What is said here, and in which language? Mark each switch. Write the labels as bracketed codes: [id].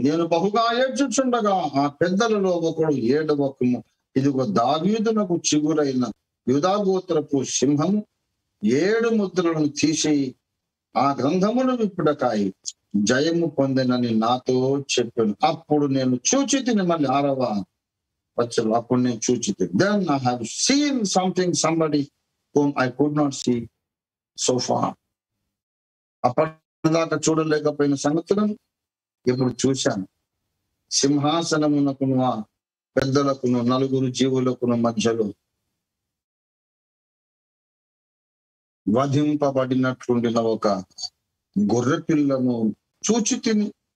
[te] నేను బహుగా ఏడ్చుచుండగా ఆ పెద్దలలో ఒకడు, ఏడవకుము, ఇదిగో దావీదునకు చిగురైన యూదాగోత్రపు సింహము 7 ముద్రలను తీసి ఆ గ్రంథమును విప్పుడకాయి జయము పొందినని నాతో చెప్పాను. అప్పుడు నేను చూచితిని. మళ్ళీ 6వ వచనం. అప్పుడు నేను చూచితిని. [en] Then I have seen somebody whom I could not see so far. [te] అప్పటిదాకా చూడలేకపోయిన సంగతులను ఇప్పుడు చూశాను. సింహాసనమునకును ఆ పెద్దలకును 4 జీవులకును మధ్యలో వధింపబడినట్లుండిన ఒక గొర్రె పిల్లను చూచితిని.